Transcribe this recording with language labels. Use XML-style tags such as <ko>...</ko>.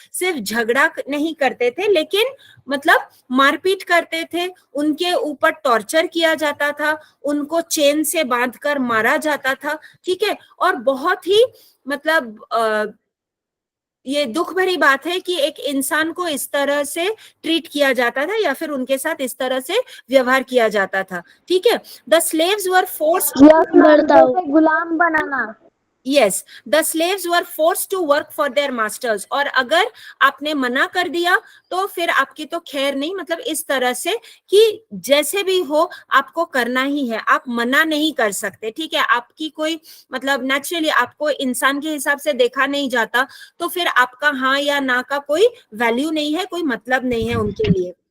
<hi>सिर्फ झगड़ा नहीं करते थे, लेकिन मतलब मारपीट करते थे, उनके ऊपर टॉर्चर किया जाता था, उनको चेन से बांधकर मारा जाता था, ठीक है। और बहुत ही मतलब ये दुख भरी बात है कि एक इंसान को इस तरह से ट्रीट किया जाता था या फिर उनके साथ इस तरह से व्यवहार किया जाता था, ठीक है।</hi> <en>the slaves were forced,</en> <hi>Ghulam banana.</hi> <en>Yes, the slaves were forced to work for their masters.</en> <hi>और अगर आपने मना कर दिया तो फिर आपकी तो खैर नहीं, मतलब इस तरह से कि जैसे भी हो आपको करना ही है, आप मना नहीं कर सकते, ठीक है। आपकी कोई मतलब नेचुरली आपको इंसान के हिसाब से देखा नहीं जाता, तो फिर आपका हाँ या ना का कोई वैल्यू नहीं है, कोई मतलब नहीं है उनके लिए।</hi>